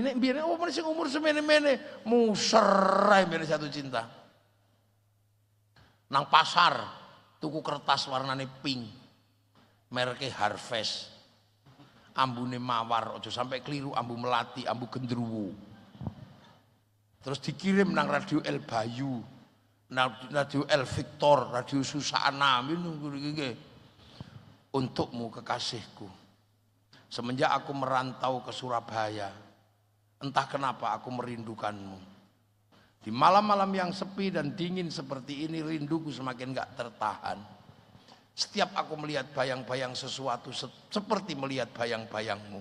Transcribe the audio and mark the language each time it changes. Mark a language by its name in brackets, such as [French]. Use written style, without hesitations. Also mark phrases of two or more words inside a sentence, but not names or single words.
[Javanese] Nek mbiyen sing umur semene-mene muser ae mbene jatuh cinta. Nang pasar tuku kertas warnane pink. Mereke Harvest. Ambune mawar, aja sampai keliru ambu melati, ambu gendruwo. Terus dikirim nang radio El Bayu. Radio El Victor, radio Susana, [Indonesian] untukmu kekasihku. Semenjak aku merantau ke Surabaya, entah kenapa aku merindukanmu. Di malam-malam yang sepi dan dingin seperti ini, rinduku semakin gak tertahan. Setiap aku melihat bayang-bayang sesuatu, seperti melihat bayang-bayangmu.